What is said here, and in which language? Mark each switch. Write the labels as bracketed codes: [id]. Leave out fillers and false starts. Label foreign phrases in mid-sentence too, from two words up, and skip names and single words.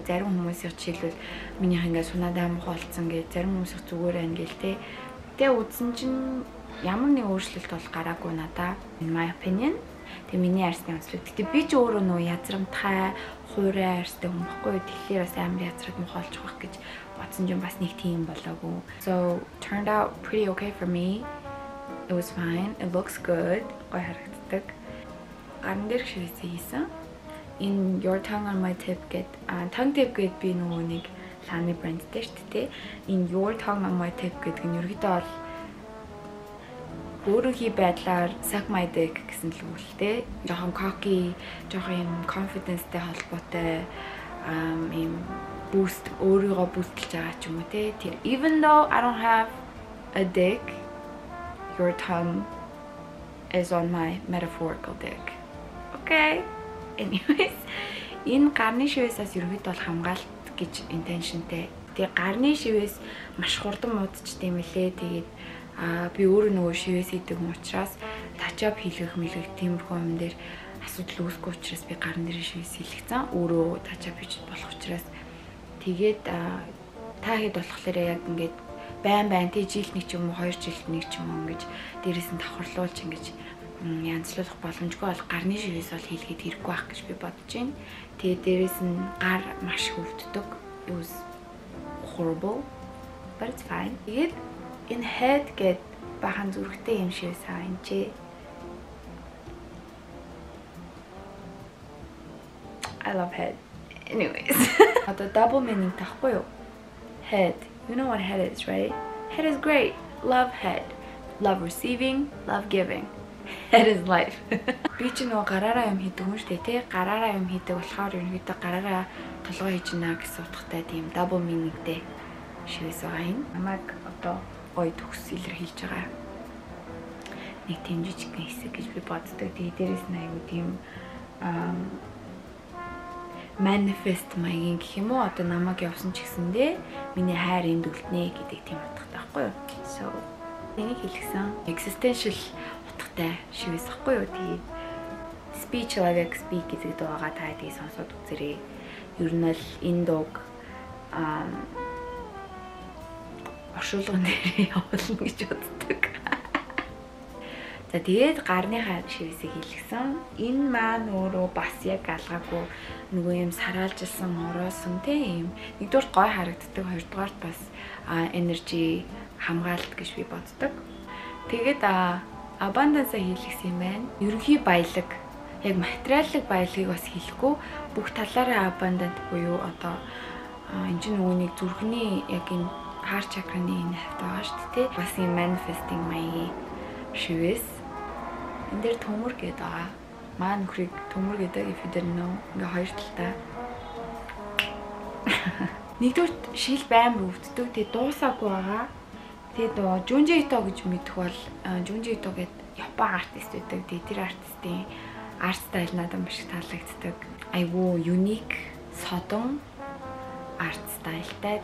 [mn] Зарим хүмүүсийн жишээлбэл минийх ингээд сунаад амх болцсон гэж, зарим хүмүүсийн зүгээр байна гэл те. Тэгээ үзсэн чинь ямар нэг өөрчлөлт бол гараагүй надаа. [en] In my opinion. [mn] Тэгээ миний арсны онцлог. Гэтэ би ч өөрөө нөө язрамтхай, хуурай арстай хүн байхгүй юу? Тэгэхээр бас амар язраад мохолж байх гэж бодсон юм бас нэг тийм болоогүй. [en] So turned out pretty okay for me. It was fine. It looks good. [mn] Гой харагддаг. Гарын дээр шивэсээ хийсэн. In Your Tongue on My Tip гэдэг [en] tongue tip [mn] гэдэг би нөгөө нэг ланы брэндтэй шүү дээ. In Your Tongue on My Tip гэдэг нь ерөөдөө бол өөрийнхөө байдлаар [en] suck my dick [mn] гэсэн л үгтэй. Жохон cocky, жохон юм confidence-тэй холбоотой юм boost өөрийгөө бүүстлж байгаа ч юм уу те. [en] Тэр even though I don't have a dick, your tongue is on my metaphorical dick. Okay. Anyways, [mn] энэ гарны шивээсээс ерөөдөө бол хамгаалт гэж intentionтэй. Тэгээ гарны шивээс маш хурдан муудчихдээ мэлээ. Тэгээд би өөрөө нөгөө шивээс идэг юм учраас тачап хийлгэх мэлгэх тиймэрхүү юм дээр асуудал үүсэхгүй учраас би гарын дээр шивээс хийлгэсэн. Өөрөө тачап хийж болох учраас тэгээд та хэд болохоор яг ингээд байн тий жилд нэг ч юм уу 2 жилд нэг ч юм уу ингэж дээрээс нь давхарлуулж ингэж янзлуулах боломжгүй бол гарны шивээс бол хийлгээд хэрэггүй байх гэж би бодож байна. Тэгээд дээрээс нь гар маш хөвддөг. [en] It was horrible, but it's fine. [mn] Тэгээд энэ head гэд бахан зүрхтэй юм шиг сайн чи. [en] I love head. [mn] Anyways. Одоо [en] double meaning [mn] тахгүй юу? [en] Head. You know what head is, right? Head is great. Love head. Love receiving, love giving. Head is life. [mn] Би ч нөгөө гараараа юм хийдэг юм шүү дээ, тий? Гараараа юм хийдэг болохоор ерөнхийдөө гараараа толгой хийж гинэ гэсэн утгатай тийм [en] double meaningтэй [mn] шивээс байгаа юм. Намайг одоо гоё төгс илэрхийлж байгаа. Нэг тийм жижиг хэсэг гэж би боддог. Тэгээ дээрээс нь аягүй тийм manifest маягийн гэх юм уу? Одоо намайг явсан ч гэсэндээ миний хайр энд үлднэ гэдэг тийм утгатай байхгүй юу? So энийг хэлсэн existential утгатай шивээс байхгүй юу? Тэгээ speech like speak гэдэг дуугаа та хэдий сонсоод үзээрэй. Ер нь л энэ дууг оршуулган дээр явуулна гэж боддог. За тэгээд гарныхаа шивээсийг хийлгсэн. Энэ маань өөрөө бас яг алгаагүй нөгөө юм сараалжилсан ороосон тийм нэгдүгээр гой харагддаг, хоёрдугаар бас energy хамгаалт гэж би боддог. Тэгээд abundance-а хийлгсэн юм байна. Ерөнхий баялаг, яг материалын баялагийг бас хэлэхгүй бүх талаараа abundant буюу одоо энэ чинь нөгөө нэг зүрхний яг энэ [en] heart chakra-ны [mn] энэ хавьд байгаа шүү дээ. Бас юм manifesting маягийн шивээс. Энд дээр төмөр гэдэг байгаа. Маа нөхрийг төмөр гэдэг [en] if you didn't know. [mn] Ингээ хоёр талтай. Нэгдүгээр шил баймар өвддөг. Тэгээ дуусаагүй байгаа. Тэгээд нөгөө Junji Ito гэж мэдэх бол Junji Ito гэдэг Япон артист байдаг. Тэгээд тэр артистийн арт стайл надад маш их таалагддаг. Айгуу unique, содон арт стайлтай.